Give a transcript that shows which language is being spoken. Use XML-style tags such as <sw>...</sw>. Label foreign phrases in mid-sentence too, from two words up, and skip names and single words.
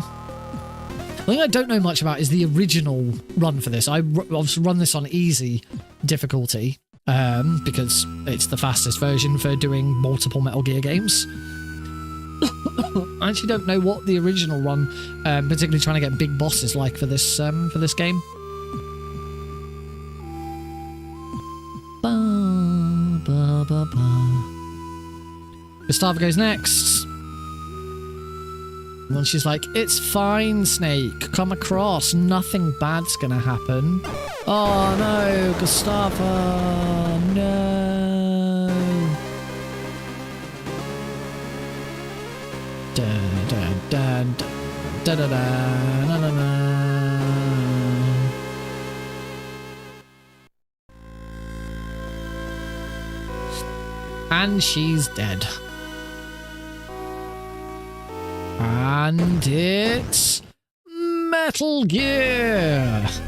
<en>The thing I don't know much about is the original run for this. I've run this on easy difficulty because it's the fastest version for doing multiple Metal Gear games. I actually don't know what the original run, particularly trying to get big bosses, like for this game. Ba, ba, ba, ba. Gustava goes next. And she's like, "It's fine, Snake. Come across. Nothing bad's gonna happen." Oh no, Gustava, no. Dun, dun, dun, dun, dun, dun, dun, dun, dun. And she's dead. And it's Metal Gear.</en>